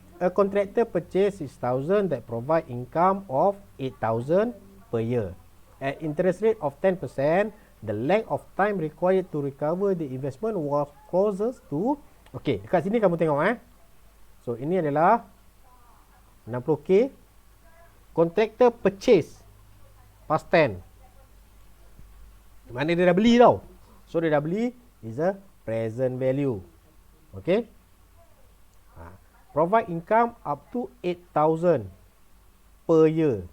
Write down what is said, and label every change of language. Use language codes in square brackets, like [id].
[en] A contractor purchase 6,000 that provide income of 8,000 per year. At interest rate of 10%, the length of time required to recover the investment was closest to. [ms] Okey, dekat sini kamu tengok So ini adalah 60k. [en] Contractor purchase past tense. [ms] Mana dia dah beli tau. [en] So [ms] dia dah beli [en] is a present value. Okey. Provide income up to 8,000 per year.